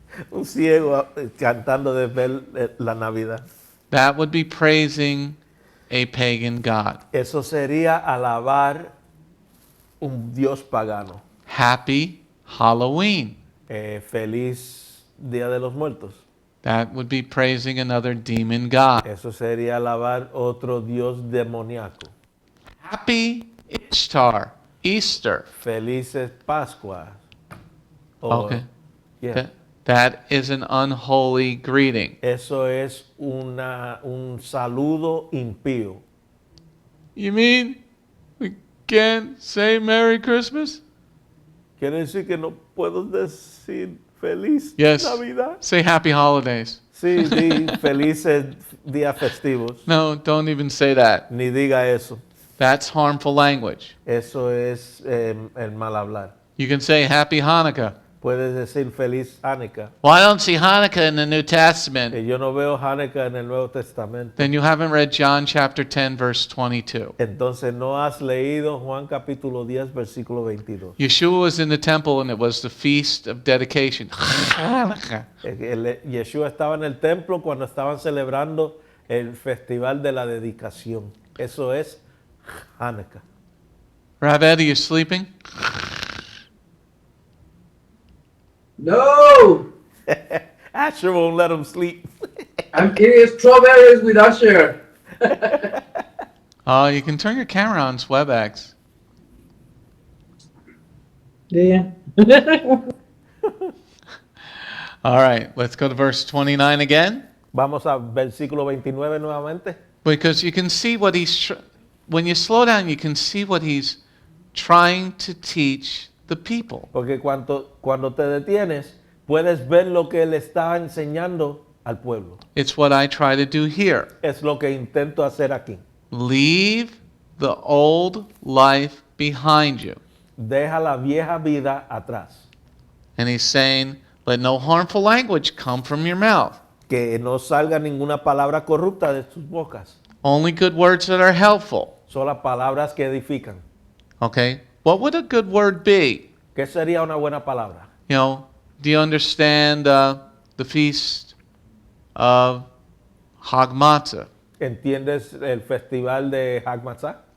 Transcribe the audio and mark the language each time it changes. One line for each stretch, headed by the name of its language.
Spanish: Un ciego cantando de ver la Navidad.
English: That would be praising a pagan god.
Spanish: Eso sería alabar un Dios pagano.
English: Happy Halloween.
Spanish: Feliz Día de los Muertos.
English: That would be praising another demon god.
Spanish: Eso sería alabar otro Dios demoníaco.
English: Happy Ishtar, Easter.
Spanish: Felices Pascuas.
English: Okay. Yeah. That is an unholy greeting.
Spanish: Eso es un saludo impío.
English: You mean we can't say Merry Christmas?
Spanish: Quiere decir que no puedo decir feliz
English: Yes.
Spanish: Navidad.
English: Say Happy Holidays.
Spanish: Sí, di felices días festivos.
English: No, don't even say that.
Spanish: Ni diga eso.
English: That's harmful language.
Spanish: Eso es el mal hablar.
English: You can say Happy Hanukkah.
Spanish: Puedes decir feliz Hanukkah.
English: Well, I don't see Hanukkah in the New Testament.
Spanish: Yo no veo Hanukkah en el Nuevo Testamento.
English: Then you haven't read John chapter 10, verse 22.
Spanish: Entonces no has leído Juan capítulo 10, versículo 22.
English: Yeshua was in the temple and it was the feast of dedication. Hanukkah.
Spanish: Yeshua estaba en el templo cuando estaban celebrando el festival de la dedicación. Eso es Hanukkah.
English: Raved, are you sleeping? No! Asher won't let him sleep. I'm eating strawberries with Usher. Oh, you can turn your camera on, it's WebEx. Yeah. All right, let's go to verse 29 again.
Spanish: Vamos a versículo 29 nuevamente.
English: Because you can see what when you slow down, you can see what he's trying to teach the people.
Spanish: Porque cuando te detienes, puedes ver lo que él está enseñando al pueblo.
English: It's what I try to do here.
Spanish: Es lo que intento hacer aquí.
English: Leave the old life behind you.
Spanish: Deja la vieja vida atrás.
English: And he's saying, let no harmful language come from your mouth.
Spanish: Que no salga ninguna palabra corrupta de tus bocas.
English: Only good words that are helpful.
Spanish: Solo palabras que edifican.
English: Okay? What would a good word be?
Spanish: ¿Qué sería una buena palabra?
English: You know, do you understand the feast of Hag Matzah?
Spanish: ¿Entiendes el festival de Hag Matzah?